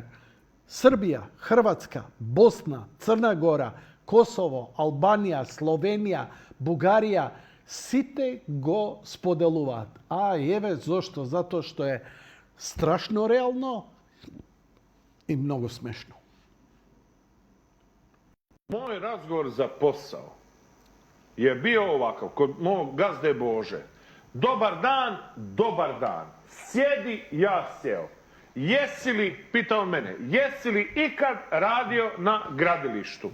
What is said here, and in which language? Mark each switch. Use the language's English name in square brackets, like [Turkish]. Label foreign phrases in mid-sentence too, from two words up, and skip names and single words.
[Macedonian] Србија, Хрватска, Босна, Црна Гора, Косово, Албанија, Словенија, Бугарија, сите го споделуваат. А еве зошто? Затоа што е страшно реално и многу смешно. [Croatian] Moj razgovor za posao je bio ovakav, kod mog gazde Bože. Dobar dan, sjedi, ja sjeo. Jesi li, pitao mene, jesi li ikad radio na gradilištu?